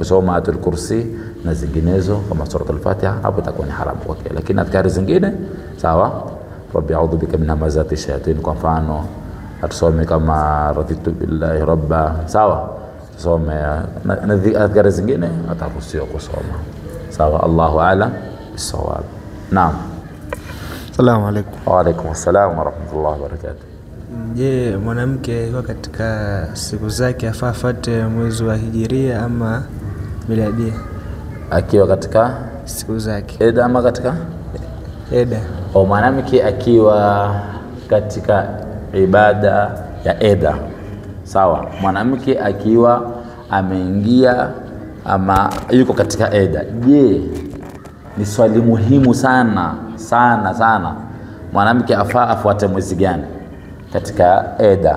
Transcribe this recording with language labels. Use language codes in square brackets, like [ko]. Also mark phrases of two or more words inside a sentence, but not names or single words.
[sw] Kusoma Ayatul Kursi na zinginezo kama suratul Fatiha, hapo itakuwa ni haramu kwake. Lakini adhkari zingine sawa, [ar] رب أعوذ بك من همزات الشياطين [sw] kwa mfano atusome kama [ar] رضيت بالله ربا, [sw] sawa, tusome na adhkari zingine ataruhusiwa kusoma. Sawa, [ar] الله أعلم بالصواب. Naam. السلام عليكم. وعليكم السلام ورحمة الله وبركاته. [sw] Je, mwanamke yuko katika siku zake afaa afuate mwezi wa hijiria ama miladia? Akiwa katika siku zake eda ama katika eda? Mwanamke akiwa katika ibada ya eda, sawa, mwanamke akiwa ameingia ama yuko katika eda, je, ni swali muhimu sana sana sana, mwanamke afaa afuate mwezi gani katika eda?